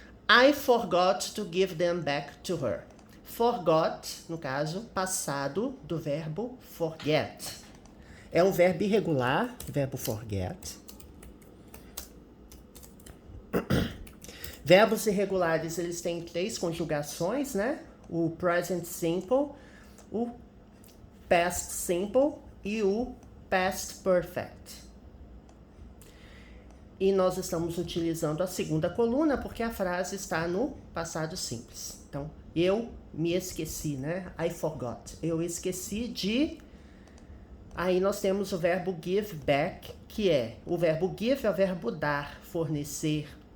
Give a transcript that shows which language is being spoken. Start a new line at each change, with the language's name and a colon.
English: I forgot to give them back to her.
Portuguese: Forgot, no caso, passado do verbo forget. É um verbo irregular, verbo forget. Verbos irregulares, eles têm 3 conjugações, né? O present simple, o past simple e o past perfect. E nós estamos utilizando a segunda coluna porque a frase está no passado simples. Então, eu me esqueci, né? I forgot. Eu esqueci de Aí nós temos o verbo give back, que o verbo give é o verbo dar, fornecer.